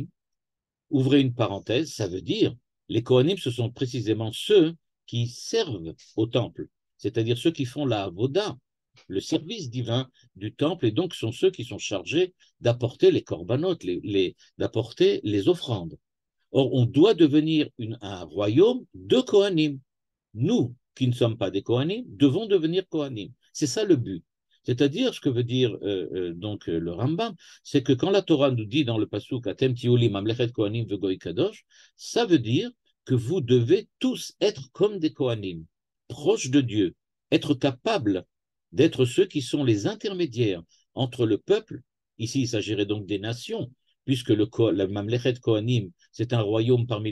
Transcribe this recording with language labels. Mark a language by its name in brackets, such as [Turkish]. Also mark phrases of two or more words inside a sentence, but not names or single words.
[French] Ouvrez une parenthèse, ça veut dire, les Kohanim, ce sont précisément ceux qui servent au temple, c'est-à-dire ceux qui font la avoda, le service divin du temple, et donc sont ceux qui sont chargés d'apporter les korbanot, d'apporter les offrandes. Or, on doit devenir un royaume de Kohanim. Nous, qui ne sommes pas des Kohanim, devons devenir Kohanim. C'est ça le but. C'est-à-dire, ce que veut dire donc le Rambam, c'est que quand la Torah nous dit dans le pasuk [Hebrew] אתם תהיו לי ממלכת כהנים וגוי קדוש, [French] ça veut dire que vous devez tous être comme des Kohanim, proches de Dieu, être capables d'être ceux qui sont les intermédiaires entre le peuple, ici il s'agirait donc des nations, puisque la [Hebrew] ממלכת כהנים, [French] c'est un royaume parmi